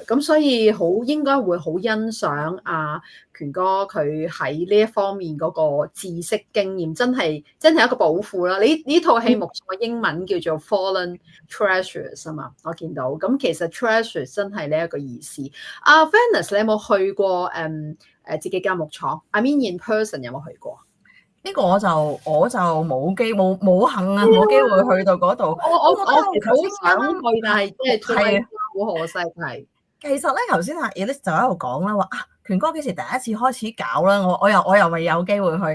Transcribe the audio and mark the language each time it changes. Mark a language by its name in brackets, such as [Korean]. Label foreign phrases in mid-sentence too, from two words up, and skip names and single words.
[Cantonese] 咁所以應該會好欣賞阿權哥佢喺呢一方面嗰個知識經驗，真係一個寶庫啦。呢套戲目嘅英文叫做 Fallen Treasures 啊嘛，我見到。咁其實 Treasures 真係呢一個意思。阿 Venice，你有冇去過自己間木廠 ？ [English] I mean in person [Cantonese] 有冇去過？呢個我就冇幸啊，冇機會去到嗰度。我其實好想去，但係即係好可惜係。其實咧，頭先阿 Elise 就喺度講啦，話權哥幾時第一次開始搞啦？我又未有機會去。